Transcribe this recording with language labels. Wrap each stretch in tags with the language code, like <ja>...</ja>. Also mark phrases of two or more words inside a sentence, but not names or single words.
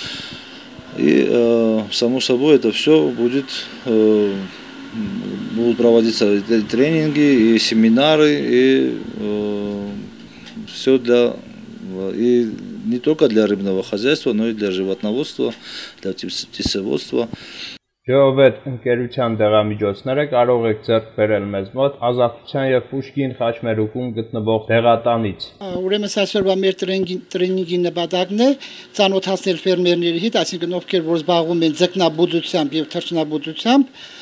<ru>И, само собой, это все будут проводиться тренинги и семинары, и все и не только для рыбного хозяйства, но и для животноводства, для птицеводства.</ru> <hy>Geovet ընկերության դեղամիջոցները կարող եք ձեռք բերել մեզ մոտ Ազատության եւ Պուշկին խաչմերուկում գտնվող դեղատանից։ Ուրեմն այսօրվա մեր տրեյնինգի նպատակն է ծանոթացնել ֆերմերների հետ, այսինքն ովքեր որ զբաղվում են ձկնաբուծությամբ եւ թռչնաբուծությամբ,</hy>